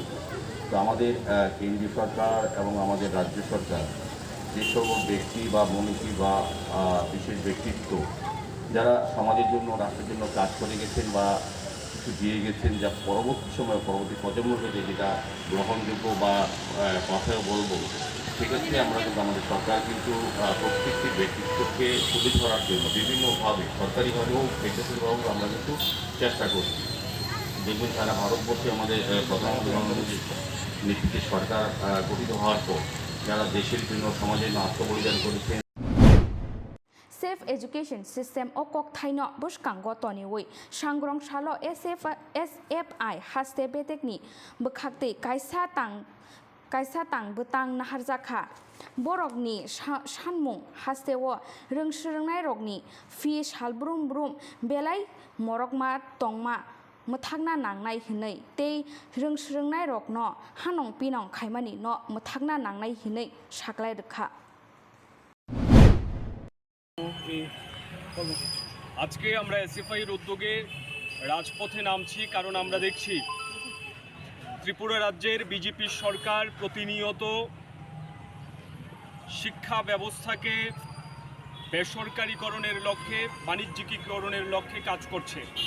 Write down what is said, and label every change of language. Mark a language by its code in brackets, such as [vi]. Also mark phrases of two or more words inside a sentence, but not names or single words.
[bn] তো আমাদের কেন্দ্রীয় সরকার এবং আমাদের রাজ্য সরকার যে সকল ব্যক্তি বা মনীষী বা বিশেষ ব্যক্তিত্ব যারা সমাজের জন্য, রাষ্ট্রের জন্য কাজ করে গেছেন বা কিছু দিয়ে গেছেন, যা পরবর্তী সময় পরবর্তী প্রজন্মকে যেটা গ্রহণযোগ্য বা কথাও বলবো, সেক্ষেত্রে আমরা কিন্তু আমাদের সরকার কিন্তু প্রত্যেকটি ব্যক্তিত্বকে তুলে ধরার জন্য বিভিন্নভাবে সরকারিভাবেও বেসরকারিভাবেও আমরা কিন্তু চেষ্টা করছি। দেখবেন সারা ভারতবর্ষে আমাদের প্রধানমন্ত্রী নরেন্দ্র মোদীর নেতৃত্বে সরকার গঠিত হওয়ার পর যারা দেশের জন্য, সমাজের জন্য আত্মবলিদান করেছেন। [en] save education system [trp] ओ कोक्थाइनो बुशकांगो तनिवै सांग्रं सालो SFI हास्ते बेटेकनि बखाक्तै कायसा तां बटां नाहारजाखा बरकनि सानमुं हास्तेओ रोंस्रोंनाय रकनि फि सालब्रुम ब्रुम बेलाय मरकमा तंमा मोथागना नांनाय हिनै तै रोंस्रोंनाय रकनो हानं पिनं खायमानि न मोथागना नांनाय हिनै साग्लाय रोखा। [bn] আজকে আমরা এসএফআইয়ের উদ্যোগে রাজপথে নামছি, কারণ আমরা দেখছি ত্রিপুরা রাজ্যের বিজেপি সরকার প্রতিনিয়ত শিক্ষা ব্যবস্থাকে বেসরকারীকরণের লক্ষ্যে, বাণিজ্যিকীকরণের লক্ষ্যে কাজ করছে।